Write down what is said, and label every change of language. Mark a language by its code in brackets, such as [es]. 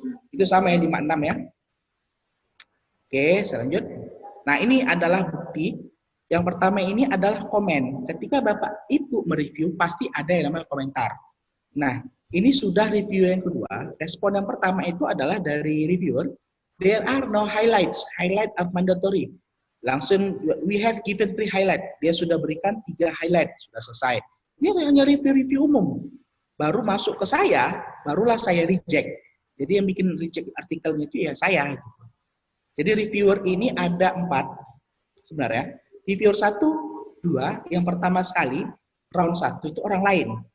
[id] Itu sama yang 5-6 ya. Oke, saya lanjut. Nah, ini adalah bukti. Yang pertama ini adalah komen. Ketika Bapak Ibu mereview, pasti ada yang namanya komentar. Nah, ini sudah review yang kedua. Respon yang pertama itu adalah dari reviewer. [en] There are no highlights. Highlight are mandatory. [id] Langsung, [en] we have given 3 highlight. [id] Dia sudah berikan 3 highlight, sudah selesai. Ini hanya review umum. Baru masuk ke saya, barulah saya reject. Jadi yang bikin reject artikelnya itu ya saya. Jadi reviewer ini ada 4 sebenarnya. Reviewer 1, 2, yang pertama sekali, round 1 itu orang lain.